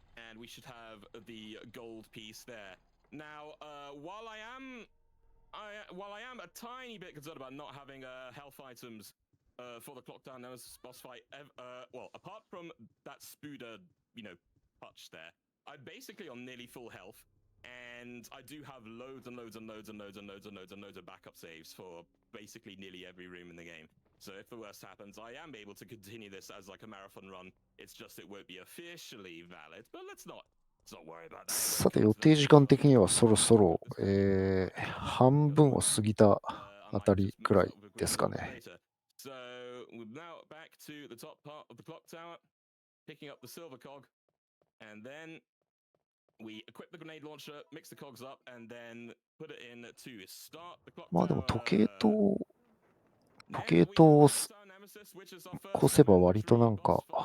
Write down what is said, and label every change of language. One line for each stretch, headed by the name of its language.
English: And we should have the gold piece there. Now, while I am a tiny bit concerned about not having health items for the Clock Tower Nemesis boss fight, well, apart from that Spuda, touch there, I'm basically on nearly full health, and I do have loads and loads and loads and loads and loads and loads and loads of backup saves for basically nearly every room in the game. So if the worst happens, I am able to continue this as like a marathon run. It's just it won't be officially valid, but let's not worry about that.
Japanese: さて、予定時間的にはそろそろ、半分を過ぎたあたりくらいですかね。
English: So we're now back to the top part of the clock tower, picking up the silver cog, and then we equip the grenade launcher, mix the cogs up, and then put it in to start the clock tower.
Japanese: まあでも時計塔を越せば割となんか、